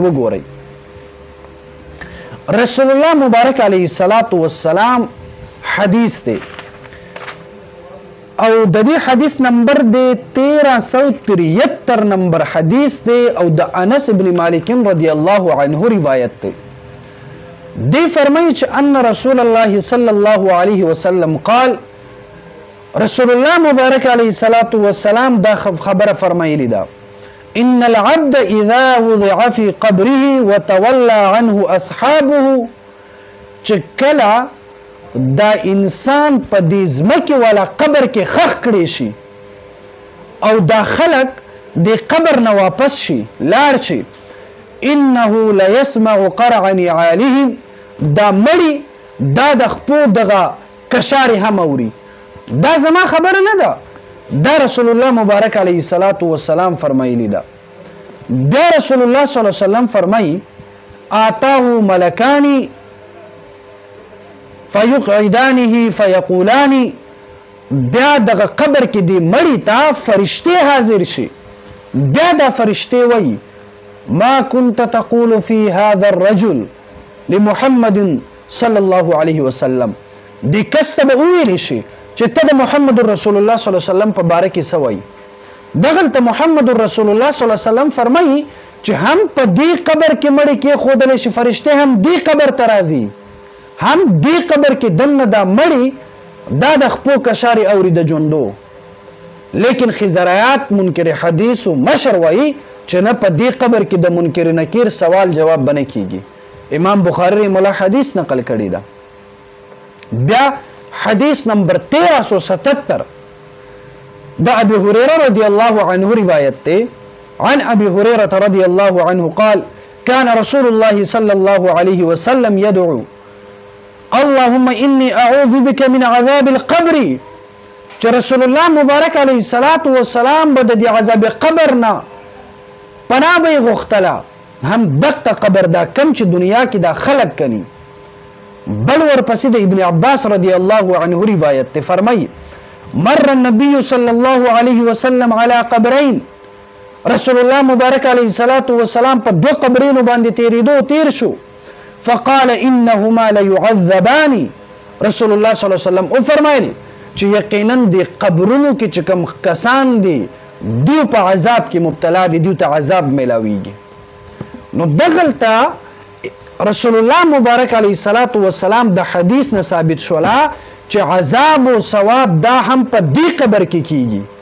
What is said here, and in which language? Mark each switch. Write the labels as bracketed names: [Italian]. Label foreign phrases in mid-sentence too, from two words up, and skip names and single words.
[Pashto] وګورئ رسول الله مبارک [Arabic] علیه الصلاة والسلام [Pashto] حدیث دی او د دې حدیث نمبر دی 1373 نمبر حدیث دی او د انس ابن مالک رضی الله عنه روایت دی. دی فرمایي چې [Arabic] ان رسول الله صلی الله علیه وسلم قال، [Pashto] رسول الله مبارک [Arabic] علیه الصلاة [Pashto] والسلام دا خبره فرمایلی ده، [Arabic] ان العبد اذا وضع في قبره وتولى عنه اصحابه، [Pashto] چې کله دا انسان په دې ځمکې والا قبر کې خښ کړی شي او دا خلک د قبر نه واپس شي لاړ شي، [Arabic] انه ليسمع قرع نعالهم، [Pashto] دا مړی دا د خپو دغه کشارې هم اوري. دا زما خبره نه ده، دا رسول الله مبارک [Arabic] علیه الصلاة والسلام [Pashto] فرمایلی ده. بیا رسول الله صلی الله علیه وسلم فرمایي [Arabic] آتاه ملکانی فیقعدانه فیقولان، [Pashto] بیا دغه قبر کې دی مړی ته فرشتې حاضر شي، بیا دا فرشتې وایي [Arabic] ما كنت تقول في هذا الرجل لمحمد صلی الله علیه وسلم، [Pashto] دی کس ته به وویلی شي چې ته د محمد رسول الله [Arabic] صلی الله علیه وسلم [Pashto] په باره کې څه وایي. دغلته محمد رسول الله [Arabic] صلی الله علیه وسلم [Pashto] فرمایي چې هم په دې قبر کې مړی کېښودلی شي، فرشتې هم دې قبر ته راځي، هم دې قبر کې دننه دا مړی دا د خپو کشارې اوري د ژوندو. لیکن خزرایات منکر حدیث و مشر وایي چې نه په دې قبر کې د منکر نکیر سوال جواب به نه کیږي. امام بخاری [Arabic] رحمه الله [Pashto] حدیث نقل کړی ده. بیا حدیث نمبر 1377 دا ابي هريره [Arabic] رضي الله عنه [Pashto] روایت ته، [Arabic] عن ابي هريره رضي الله عنه قال كان رسول الله صلى الله عليه وسلم يدعو اللهم اني اعوذ بك من عذاب القبر، [Pashto] چې رسول الله مبارک [Arabic] علیه الصلاة والسلام [Pashto] به د عذاب قبر نه پناه به یې غوښتله، هم دقه قبر دا کم چې دنیا کې دا خلق کني. بل ورپسې د ابن عباس [Arabic] رضی الله عنه [Pashto] روایت ته فرمایي [Arabic] مر النبي صلى الله عليه وسلم على قبرين، [Pashto] رسول الله مبارک [Arabic] علیه الصلاة والسلام [Pashto] په دو قبرینو باندې تیر شو، [Arabic] فقال انهما ليعذبان، [Pashto] رسول الله [Arabic] صلی الله علیه وسلم [Pashto] او فرمایل چې یقینا د قبرونو کې چې کوم کسان دي دیو په عذاب کې مبتلا دي، دیو ته عذاب ملاویږي. نو دغلته رسول الله مبارک [Arabic] علیه الصلاة والسلام [Pashto] د حدیث نه ثابت شولا چې عذاب او ثواب دا هم په دې قبر کې کیږي.